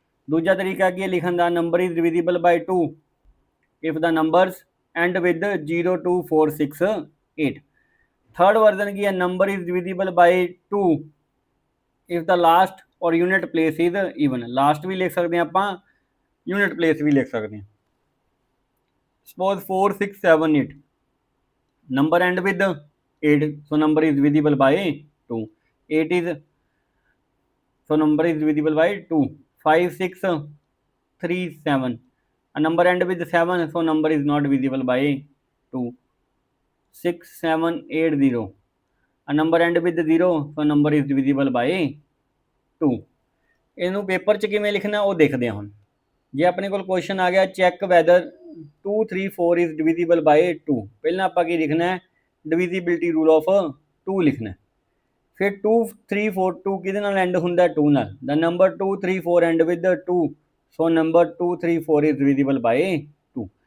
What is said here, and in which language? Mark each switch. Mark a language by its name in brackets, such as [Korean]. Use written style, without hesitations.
[Punjabi] ਦੂਜਾ ਤਰੀਕਾ ਕੀ ਹੈ ਲਿਖਣ ਦਾ, [English] Number is divisible by 2 if the numbers end with 0 2 4 6 8। Third version [Punjabi] ਕੀ ਹੈ, [English] Number is divisible by 2 if the last or unit place is even. [Punjabi] Last ਵੀ ਲਿਖ ਸਕਦੇ ਹਾਂ ਆਪਾਂ, ਯੂਨਿਟ ਪਲੇਸ ਵੀ ਲਿਖ ਸਕਦੇ ਹਾਂ। [English] Suppose 4 6 7 8 number end with 8, so number is divisible by 2. 8 is, so number is divisible by 2. 5 6 3 7, a number end with 7, so number is not divisible by 2. 6 7 8 0, a number end with 0, so number is divisible by 2. [Punjabi] ਇਹਨੂੰ paper 'ਚ ਕਿਵੇਂ ਲਿਖਣਾ ਉਹ ਦੇਖਦੇ ਹਾਂ ਹੁਣ। ਜੇ ਆਪਣੇ ਕੋਲ ਕੁਐਸਚਨ ਆ ਗਿਆ [English] check whether 2 3 4 is divisible by 2, [Punjabi] ਪਹਿਲਾਂ ਆਪਾਂ ਕੀ ਲਿਖਣਾ ਹੈ, [English] divisibility rule of 2 [Punjabi] ਲਿਖਣਾ। ਫਿਰ 2 3 4 2 ਕਿਹਦੇ ਨਾਲ ਐਂਡ ਹੁੰਦਾ, 2 ਨਾਲ। [English] The number 2 3 4 end with 2, so number 2 3 4 is divisible by 2।